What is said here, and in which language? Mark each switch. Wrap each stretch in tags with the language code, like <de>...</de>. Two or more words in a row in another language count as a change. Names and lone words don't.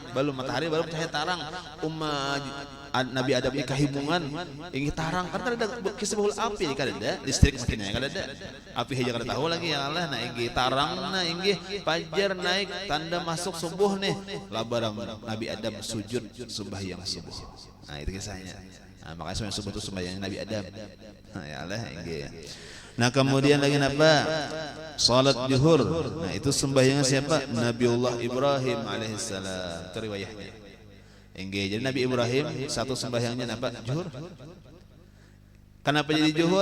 <bjn>Belum matahari, belum cahaya tarang. Nabi Adam ini kahibungan inggih tarang karena ada kisah bahul api kada ada listrik mesinnya kada ada. Api aja kada tahu lagi</bjn> <ar>ya Allah.</ar> <bjn>Nah inggih tarang nah inggih fajar naik tanda masuk subuh nih. Labaram Nabi Adam sujud sembahyang subuh. Nah itu kisahnya. Nah, makanya subuh itu sembahyang Nabi Adam. Nah,</bjn> <ar>ya Allah</ar> <bjn>inggih. Nah kemudian lagi apa? Salat zuhur. Nah itu sembahyang siapa? Nabiullah Ibrahim alaihissalam. Itu riwayatnya. Inggih. Jadi Nabi Ibrahim satu sembahyangnya apa? Zuhur. Kenapa jadi zuhur?</bjn>